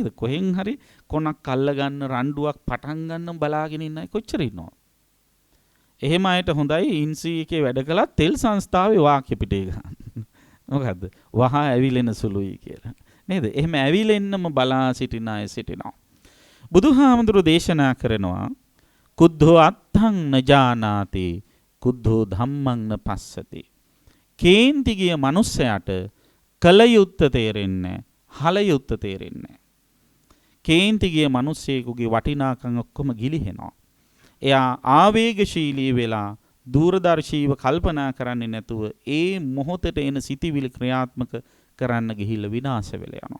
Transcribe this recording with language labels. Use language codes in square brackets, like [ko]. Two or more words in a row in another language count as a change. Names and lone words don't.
[si] කොහෙන් හරි කොනක් අල්ල ගන්න රණ්ඩුවක් පටන් ගන්න බලාගෙන ඉන්නයි කොච්චර ඉන්නවද? එහෙම අයට හොඳයි ඉන්සී එකේ වැඩ කළා තෙල් සංස්ථාවේ වාක්‍ය පිටේ ගන්න. මොකද්ද? වහා ඇවිලෙන සුළුයි කියලා. නේද? එහෙම ඇවිලෙන්නම බලා සිටින අය සිටිනවා. බුදුහාමුදුරුවෝ දේශනා කරනවා [pi] කුද්ධෝ අත්තං නජානාති කුද්ධෝ ධම්මං න පස්සති. [si] කේන්ති ගිය මනුස්සයාට කල යුත්ත තේරෙන්නේ හල යුත්ත තේරෙන්නේ. කේන්ති ගිය මිනිස්සෙකුගේ වටිනාකම් ඔක්කොම ගිලිහෙනවා. එයා ආවේගශීලී වෙලා දූරදර්ශීව කල්පනා කරන්නේ නැතුව ඒ මොහොතේ එන සිටිවිලි ක්‍රියාත්මක කරන්න ගිහිල්ලා විනාශ වෙලා යනවා.